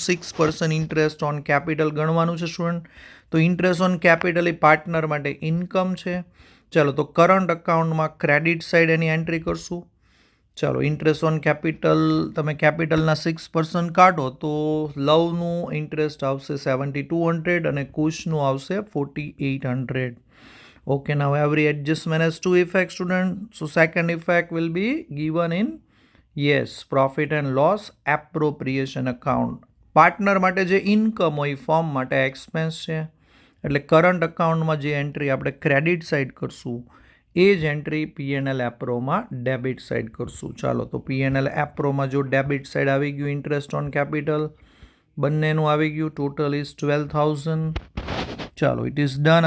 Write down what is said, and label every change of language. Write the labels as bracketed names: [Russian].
[Gujarati] 6% interest on capital ગણવાનું છે student. તો interest on capital A partner માટે ઇન્કમ છે. ચાલો તો કરંટ અકાઉન્ટમાં ક્રેડિટ સાઇડ એની એન્ટ્રી કરશું. ચાલો ઇન્ટરેસ્ટ ઓન કેપિટલ, તમે કેપિટલના 6% કાઢો તો લવનું ઇન્ટરેસ્ટ આવશે 7,200 અને કુશનું આવશે 4,800. [English] Okay, now every adjustment has two effects, student. So second effect will be given in, yes, profit and loss appropriation account. [Gujarati] Partner માટે જે ઇન્કમ હોય ફર્મ માટે એક્સપેન્સ છે, એટલે કરંટ અકાઉન્ટમાં જે એન્ટ્રી આપણે ક્રેડિટ સાઇડ કરશું એ જ એન્ટ્રી P&L એપ્રોમાં ડેબિટ સાઇડ કરશું. ચાલો તો P&L એપ્રોમાં જો ડેબિટ સાઇડ આવી ગયું ઇન્ટરેસ્ટ ઓન કેપિટલ, બંનેનું આવી ગયું, ટોટલ ઇઝ 12,000. ચાલો ઇટ ઇઝ ડન.